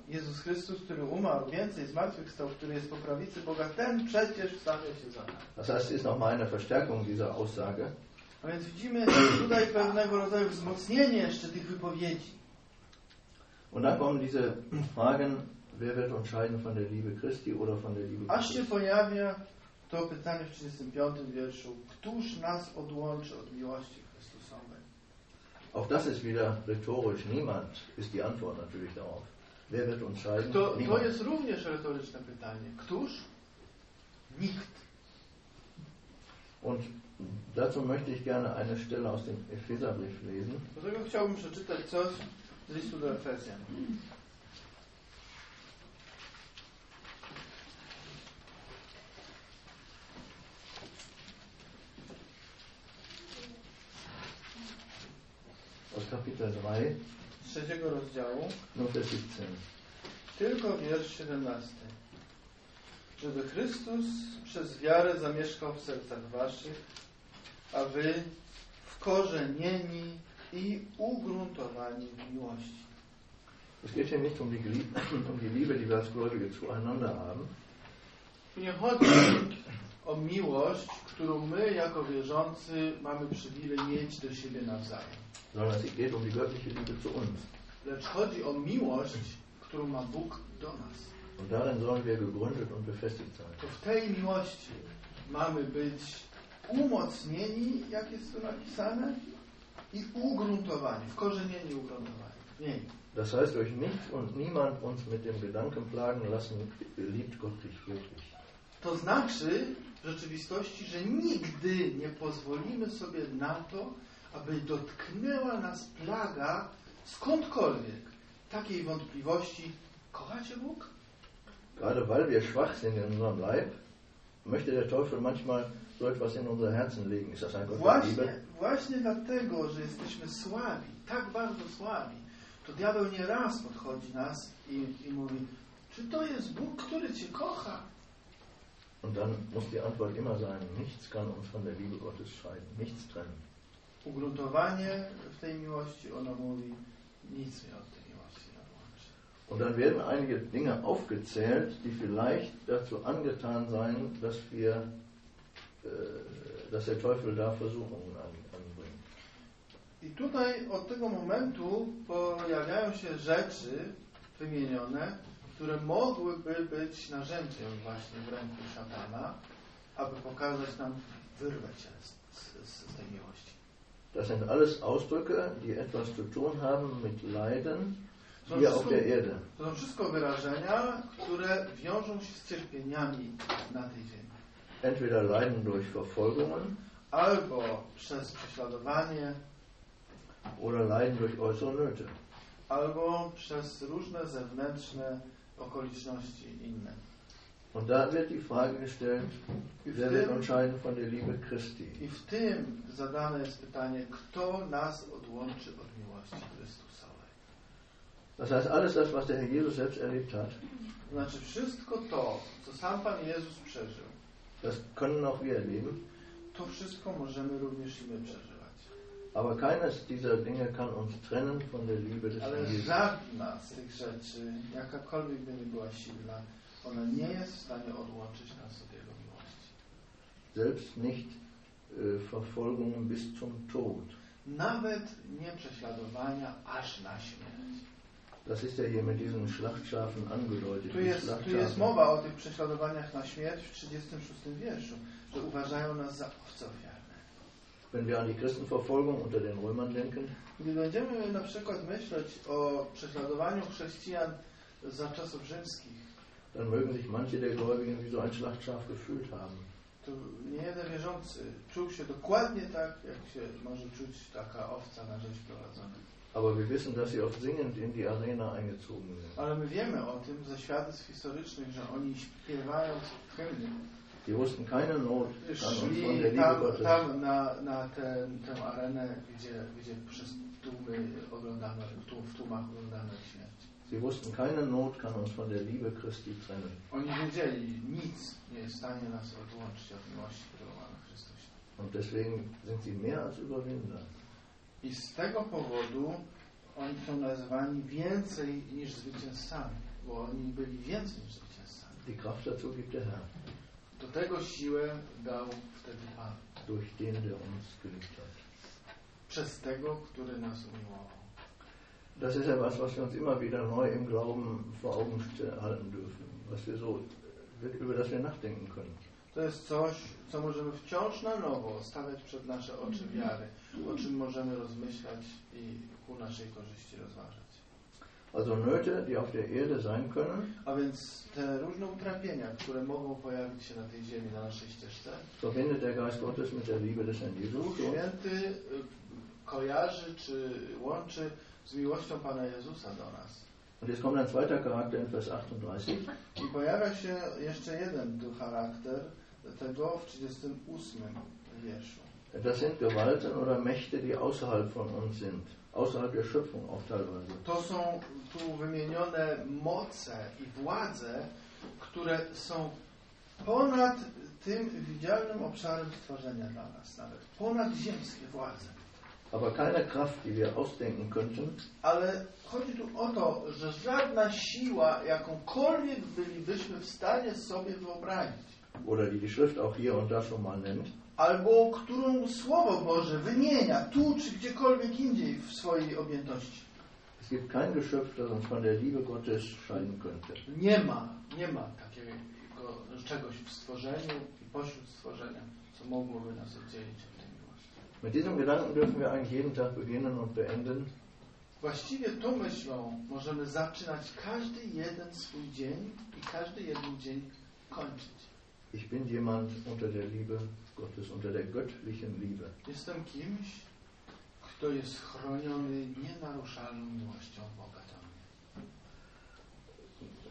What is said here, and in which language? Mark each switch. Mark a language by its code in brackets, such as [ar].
[pl] Jezus Chrystus, który umarł, więcej zmartwychwstał, który jest po prawicy Boga, ten przecież wstawia się za nas. [de] Das heißt, ist noch mal eine Verstärkung dieser Aussage. [pl] A więc widzimy tutaj pewnego rodzaju wzmocnienie jeszcze tych wypowiedzi. [de] Und dann kommen diese Fragen, wer wird entscheiden von der Liebe Christi oder von der Liebe Christi? [pl] Aż się pojawia to pytanie w 35 wierszu. Któż nas odłączy od miłości Chrystusowej? [de] Auch das ist wieder rhetorisch. Niemand ist die Antwort natürlich darauf. Wer wird uns scheiden? [pl] To jest również retoryczne pytanie. Któż? Nikt. [de] Und dazu möchte ich gerne eine Stelle aus dem Epheserbrief lesen. [pl] Dlatego chciałbym przeczytać coś z listu do Efezjan. [de] Kapitel 2, [pl] 3 rozdziału, no to 17. Tylko wiersz 17. Żeby Chrystus przez wiarę zamieszkał w sercach waszych, a wy wkorzenieni i ugruntowani w miłości. [de] Es geht hier nicht um die Liebe, die Werksgläubige zueinander haben. [pl] Nie chodzi o miłość, którą my jako wierzący mamy przywilej mieć do siebie nawzajem. [de] Sondern es geht um die göttliche Liebe zu uns. [pl] Lecz chodzi o miłość, którą ma Bóg do nas. [de] Und darin sollen wir gegründet und befestigt sein. [pl] To w tej miłości mamy być umocnieni, jak jest to napisane, i ugruntowani, wkorzenieni, ugruntowani. Nie. [de] Das heißt, euch nichts und niemand uns mit dem Gedanken plagen lassen, liebt Gott dich wirklich. [pl] To znaczy w rzeczywistości, że nigdy nie pozwolimy sobie na to, aby dotknęła nas plaga skądkolwiek takiej wątpliwości, kochacie Bóg? [de] Gerade weil wir schwach sind in unserem Leib, möchte der Teufel manchmal so etwas in unser Herzen legen. Ist das ein Gott [pl] właśnie, [de] der Liebe? [pl] Właśnie dlatego, że jesteśmy słabi, tak bardzo słabi, to diabeł nie raz podchodzi nas i mówi, czy to jest Bóg, który cię kocha? [de] Und dann muss die Antwort immer sein, nichts kann uns von der Liebe Gottes scheiden, nichts trennen. [pl] Ugruntowanie w tej miłości, ona mówi, nic mnie od tej miłości nie odłączy. [de] Und dann werden einige Dinge aufgezählt, die vielleicht dazu angetan sein, dass wir, dass der Teufel da Versuchungen anbringt. [pl] I tutaj od tego momentu pojawiają się rzeczy wymienione, które mogłyby być narzędziem właśnie w ręku szatana, aby pokazać nam, wyrwać się z tej miłości. [de] Das sind alles Ausdrücke, die etwas zu tun haben mit Leiden hier auf der Erde. [pl] To są wszystko wyrażenia, które wiążą się z cierpieniami na tej ziemi. [de] Entweder Leiden durch Verfolgungen, [pl] albo przez prześladowanie, [de] oder Leiden durch äußere Nöte, [pl] albo przez różne zewnętrzne okoliczności inne. [de] Und da wird die Frage gestellt, wer wird entscheiden von der Liebe Christi? [pl] I w tym zadane jest pytanie, kto nas odłączy od miłości Chrystusowej? [de] Das heißt, alles das, was der Herr Jesus selbst erlebt hat, [pl] znaczy wszystko to, co sam Pan Jezus przeżył, [de] das können auch wir erleben, [pl] to wszystko możemy również i my przeżywać. [de] Aber keines dieser Dinge kann uns trennen von der Liebe des [pl] Ale [de] Jesus. [pl] Ale żadna z tych rzeczy, jakakolwiek by nie była silna, ona nie jest w stanie odłączyć nas od Jego miłości. [de] Selbst nicht Verfolgung bis zum Tod. [pl] Nawet nie prześladowania aż na śmierć. [de] Das ist ja hier mit diesen Schlachtschafen angedeutet. [pl] Tu jest mowa o tych prześladowaniach na śmierć w 36 wierszu, że uważają nas za owce ofiarne. [de] Wenn wir an die Christenverfolgung unter den Römern denken, [pl] gdy będziemy na przykład myśleć o prześladowaniu chrześcijan za czasów rzymskich, [de] dann mögen sich manche der Gläubigen wie so ein Schlachtschaf gefühlt haben. [pl] To niejeden wierzący czuł się dokładnie tak, jak się może czuć taka owca na rzecz prowadzona. [de] Aber wir wissen, dass sie oft singend in die Arena eingezogen sind. [pl] Ale my wiemy o tym ze świadectw historycznych, że oni śpiewając hymny. [de] Die wussten keine Not an uns von der [pl] tam, [de] Liebe Gottes. [pl] Tam na tę arenę, gdzie przez tłumy oglądamy, w tłumach oglądamy śmierć. [de] Sie wussten, keine Not kann uns von der Liebe Christi trennen. [pl] Oni wiedzieli, nic nie jest w stanie nas odłączyć od miłości, którą mamy w Chrystusie. [de] Und deswegen sind sie mehr als Überwinder. [pl] I z tego powodu oni są nazywani więcej niż zwycięzcami, bo oni byli więcej niż zwycięzcami. [de] Die Kraft dazu gibt der Herr. [pl] Do tego siłę dał wtedy Pan. [de] Durch den, der uns geliebt hat. [pl] Przez tego, który nas umiłował. [de] Das ist ja was, was wir uns immer wieder neu im Glauben vor Augen halten dürfen, was wir so, über das wir nachdenken können. [pl] To jest coś, co możemy wciąż na nowo stawiać przed nasze oczy wiary, o czym możemy rozmyślać i ku naszej korzyści rozważać. [de] Also Nöte, die auf der Erde sein können. [pl] A więc te różne utrapienia, które mogą pojawić się na tej ziemi, na naszej ścieżce. [de] Verbindet der Geist Gottes mit der Liebe des Herrn Jesus. [pl] Duch Święty kojarzy czy łączy z miłością Pana Jezusa do nas. [de] Und jetzt kommt ein zweiter Charakter in Vers 38. [pl] I pojawia się jeszcze jeden charakter tego w 38 wierszu. [de] Das sind Gewalten oder Mächte, die außerhalb von uns sind. außerhalb der Schöpfung auch teilweise. [pl] To są tu wymienione moce i władze, które są ponad tym widzialnym obszarem stworzenia dla nas, nawet ponad ziemskie władze. [de] Aber keine Kraft, die wir ausdenken könnten. [pl] Ale chodzi tu o to, że żadna siła, jakąkolwiek bylibyśmy w stanie sobie wyobrazić. [de] Oder die Schrift auch hier und da schon mal nennt. [pl] Albo którą Słowo Boże wymienia tu czy gdziekolwiek indziej w swojej objętości. [de] Es gibt kein Geschöpf, das uns von der Liebe Gottes scheiden könnte. [pl] Nie ma takiego czegoś w stworzeniu i pośród stworzenia, co mogłoby nas oddzielić od tej miłości. [de] Mit diesem Gedanken dürfen wir eigentlich jeden Tag beginnen und beenden. [pl] Właściwie tą myślą możemy zaczynać każdy jeden swój dzień i każdy jeden dzień kończyć. [de] Ich bin jemand unter der Liebe Gottes, unter der göttlichen Liebe. [pl] Jestem kimś, kto jest chroniony nienaruszalną miłością Boga do mnie.